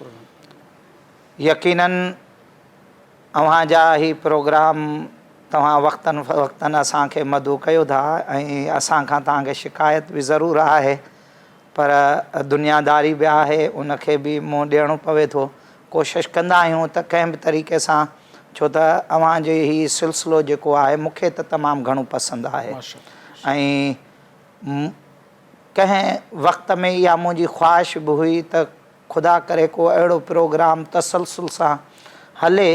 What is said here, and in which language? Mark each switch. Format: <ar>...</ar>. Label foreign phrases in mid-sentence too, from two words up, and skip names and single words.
<sd>یقیناً اوہاں جا ہی پروگرام تواں وقتاً فوقتاً اساں کے مدعو کیو تھا، اساں کھاں تاں کے شکایت بھی ضرور ہے پر دنیا داری بھی ہے ان کے بھی منہ ڈیڑو پوے تو کوشش کندا آहियूं त कंहिं बि तरीक़े सां छो त अवां जो ही सिलसिलो जेको आहे मूंखे त तमामु घणो पसंदि आहे ऐं कंहिं वक़्त में इहा मुंहिंजी ख़्वाहिश बि हुई त ख़ुदा करे को अहिड़ो प्रोग्राम तसलसुल सां हले</sd>